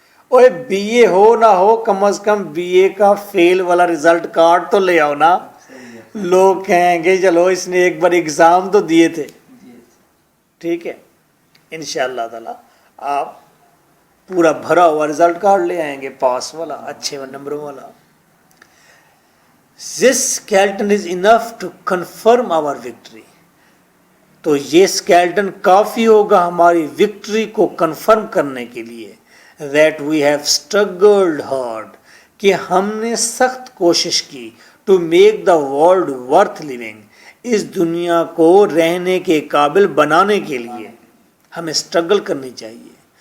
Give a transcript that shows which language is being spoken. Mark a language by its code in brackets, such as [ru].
[ur] اور بی اے ہو نہ ہو، کم از کم بی اے کا فیل والا رزلٹ کارڈ تو لے آؤ نا. لوگ کہیں گے چلو اس نے ایک بار ایگزام تو دیے تھے. ٹھیک ہے، انشاءاللہ تعالی آپ پورا بھرا ہوا رزلٹ کارڈ لے آئیں گے، پاس والا، اچھے نمبروں والا. [en] This skeleton is enough to confirm our victory. [ur] تو یہ skeleton کافی ہوگا ہماری وکٹری کو کنفرم کرنے کے لیے. [en] That we have struggled hard، [ur] کہ ہم نے سخت کوشش کی. [en] To make the world worth living، [ur] اس دنیا کو رہنے کے قابل بنانے کے لیے ہمیں اسٹرگل کرنی چاہیے.